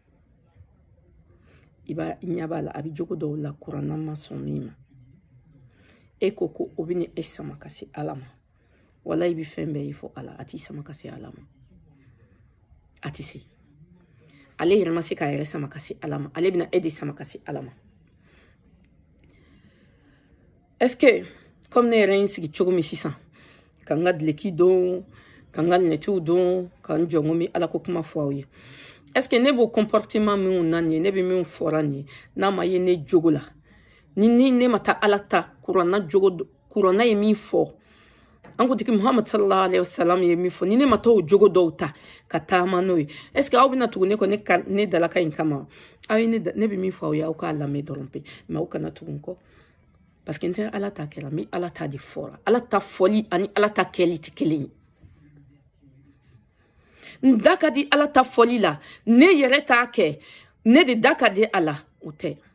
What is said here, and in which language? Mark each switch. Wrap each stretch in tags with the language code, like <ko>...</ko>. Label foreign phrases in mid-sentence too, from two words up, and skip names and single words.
<bm>ɲi i ɲɛ b'a la a bɛ jogo dɔw la kuranna ma sɔn min ma e ko o bɛ ni e sama ka se ala ma wala i bɛ fɛn bɛɛ ye fɔ ala a t'i sama ka se ala ma a tɛ se ale yɛrɛ ma se k'a yɛrɛ sama ka se ala ma ale bɛna e de sama ka se ala ma</bm> <fr>est-ce que</fr> <bm>comme ne yɛrɛ ye n sigi cogo min sisan ka n ka dileki don ka n ka lunetiw don ka n jɔ n ko n bɛ ala ko kuma fɔ aw ye</bm> <fr>est-ce que</fr> <bm>ne b'o comportement minnu na nin ye ne bɛ min fɔra nin ye n'a ma ye ne jogo la ni ne ma taa ala ta kuranna ye min fɔ an ko tigi Muhammad sallallahu</bm> <ar>alaihi wasallam</ar> <bm>ye min fɔ ni ne ma taa o jogo dɔw ta ka taama n'o ye</bm> <fr>est-ce que</fr> <bm>aw bɛna tugu ne kɔ ne dalaka in kama aw ye ne bɛ min fɔ aw ye aw k'a lamɛn dɔrɔn pe mais aw kana tugu n kɔ</bm> <fr>parce que</fr> <bm>n tɛ ala ta kɛla mais ala ta de fɔra ala ta fɔli ani ala ta kɛli tɛ kelen ye n da ka di ala ta fɔli la ne yɛrɛ t'a kɛ ne de da ka di a la o tɛ</bm>